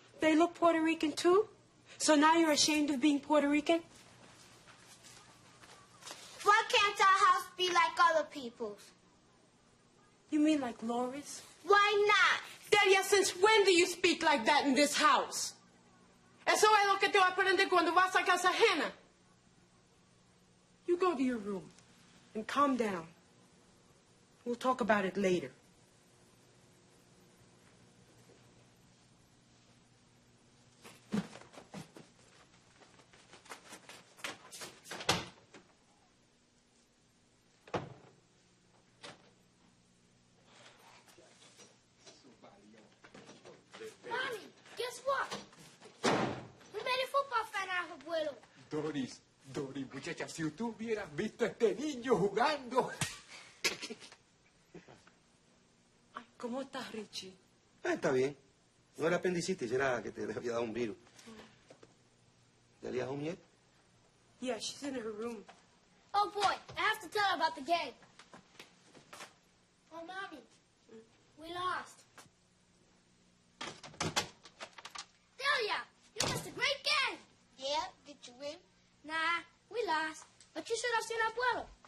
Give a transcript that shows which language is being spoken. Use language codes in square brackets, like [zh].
[en] They look Puerto Rican too? So now you're ashamed of being Puerto Rican? Why can't our house be like other people's? You mean like Laura's? Why not? Delia, since when do you speak like that in this house? [es] Eso es lo que te va a aprender cuando vas a casa ajena. [en] You go to your room and calm down. We'll talk about it later. Mommy, guess what? We made a football fan out of Abuelo. [es] Doris, muchacha, si tú hubieras visto a este niño jugando. Ay, ¿cómo estás, Richie? Ah, está bien. No era apendicitis, era que te había dado un virus. [en] ¿Delia home yet? Yeah, she's in her room. Oh boy, I have to tell her about the game. Oh, Mommy, we lost. Delia, you missed a great game. Yeah, did you win? Nah, we lost. But you should have seen Abuelo.